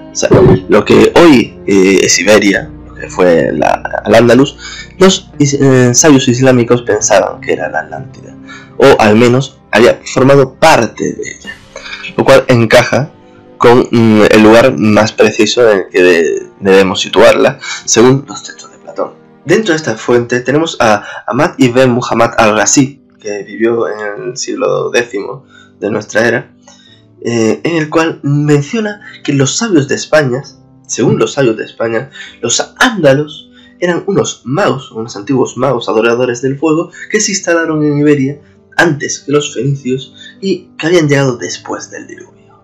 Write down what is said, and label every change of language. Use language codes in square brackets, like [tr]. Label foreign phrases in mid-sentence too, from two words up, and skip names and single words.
[es] O sea, lo que hoy es Iberia, lo que fue Al-Andalus, los sabios islámicos pensaban que era la Atlántida, o al menos había formado parte de ella, lo cual encaja con el lugar más preciso en el que debemos situarla, según los textos de Platón. Dentro de esta fuente tenemos a Ahmad ibn Muhammad al-Razi, que vivió en el siglo X de nuestra era, en el cual menciona que los sabios de España, según los sabios de España, los ándalos eran unos magos, unos antiguos magos adoradores del fuego que se instalaron en Iberia antes que los fenicios y que habían llegado después del diluvio.